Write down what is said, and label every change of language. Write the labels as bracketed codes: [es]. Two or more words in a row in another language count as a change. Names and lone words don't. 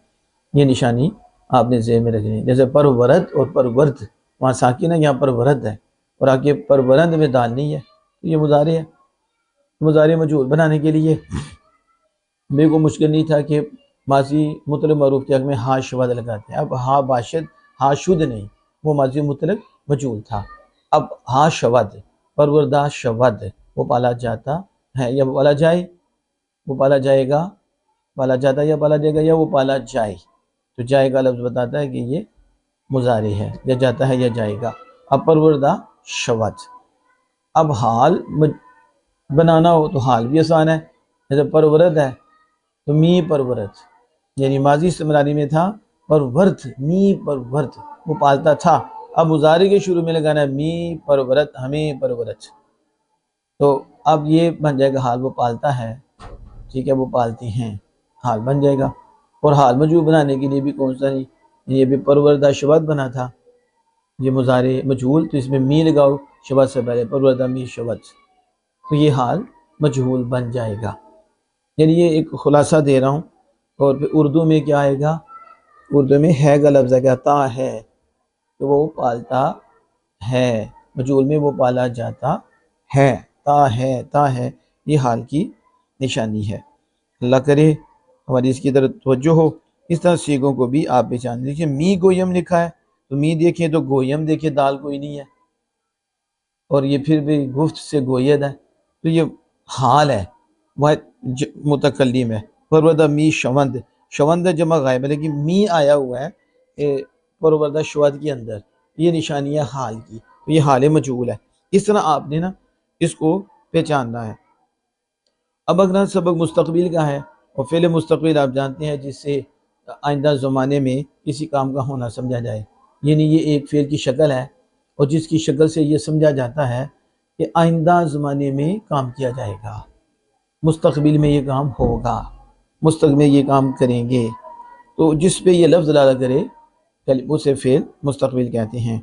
[ur] یہ نشانی آپ نے ذہن میں رکھنی ہے، جیسے پرورد اور پرورد، وہاں ساکن ہے، یہاں پرورد ہے، اور آگے پرورند میں دال نہیں ہے، تو یہ مضارع ہے۔ مضارع مجہول بنانے کے لیے میرے کو مشکل نہیں تھا کہ ماضی مطلق معروف کے حق میں ہا شود لگاتے ہیں، اب ہا باشد، ہا شد نہیں، وہ ماضی مطلق مجہول تھا، اب ہا شود، [fa] پروردہ شود، [ur] وہ پالا جاتا ہے یا وہ پالا جائے، وہ پالا جائے گا، پالا جاتا یا پالا جائے گا، یا وہ پالا جائے، تو جائے گا لفظ بتاتا ہے کہ یہ مضارع ہے، یا جاتا ہے یا جائے گا۔ اب [fa] پروردہ شود، [ur] اب حال بنانا ہو تو حال بھی آسان ہے، جیسے پرورد ہے تو [fa] می پرورد، [ur] یعنی ماضی استمراری میں تھا پرورد، [fa] می پرورد، [ur] وہ پالتا تھا، اب مضارع کے شروع میں لگانا ہے [fa] می پرورد، [ur] ہمیں پرورد، تو اب یہ بن جائے گا حال وہ پالتا ہے، ٹھیک ہے، وہ پالتی ہیں، حال بن جائے گا۔ اور حال مجہول بنانے کے لیے بھی کون سا نہیں، یہ بھی [fa] پروردہ شود [ur] بنا تھا، یہ مضارع مجہول، تو اس میں می لگاؤ شود سے پہلے، [fa] پروردہ می شود، [ur] تو یہ حال مجہول بن جائے گا۔ یعنی یہ ایک خلاصہ دے رہا ہوں۔ اور پھر اردو میں کیا آئے گا؟ اردو میں ہے کا لفظ ہے، کہتا ہے، تو وہ پالتا ہے، مجہول میں وہ پالا جاتا ہے، تا ہے، یہ حال کی نشانی ہے۔ اللہ کرے ہماری اس کی طرف توجہ ہو۔ اس طرح سیغوں کو بھی آپ پہچان لیجیے۔ [fa] می گویم [ur] لکھا ہے تو می دیکھیں تو گویم دیکھیں، دال کوئی نہیں ہے، اور یہ پھر بھی گفت سے گوید ہے، تو یہ حال ہے، واحد متکلم ہے۔ [fa] پروردہ می شوند، [ur] شوند جمع غائب ہے، لیکن می آیا ہوا ہے [fa] پروردہ شود [ur] کے اندر، یہ نشانی ہے حال کی، تو یہ حال مجہول ہے۔ اس طرح آپ نے نا اس کو پہچاننا ہے۔ اب اگلا سبق مستقبل کا ہے، اور فعل مستقبل آپ جانتے ہیں جس سے آئندہ زمانے میں کسی کام کا ہونا سمجھا جائے، یعنی یہ ایک فعل کی شکل ہے، اور جس کی شکل سے یہ سمجھا جاتا ہے کہ آئندہ زمانے میں کام کیا جائے گا، مستقبل میں یہ کام ہوگا، مستقبل میں یہ کام کریں گے، تو جس پہ یہ لفظ دلالہ کرے اسے فعل مستقبل کہتے ہیں۔